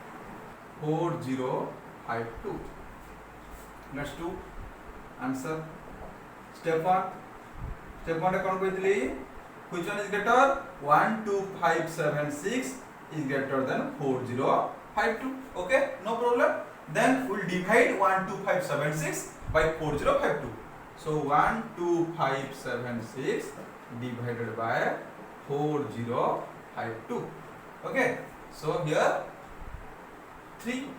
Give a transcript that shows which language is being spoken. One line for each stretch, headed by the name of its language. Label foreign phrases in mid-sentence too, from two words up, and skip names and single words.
English: 4052 let's do answer step 1
Odia: ରେ କଣ କହିଥିଲି
English: which one is greater 12576 is greater than 4052 okay no problem then we'll divide 12576 by 4052 so 12576 divided by 4052 okay so here 3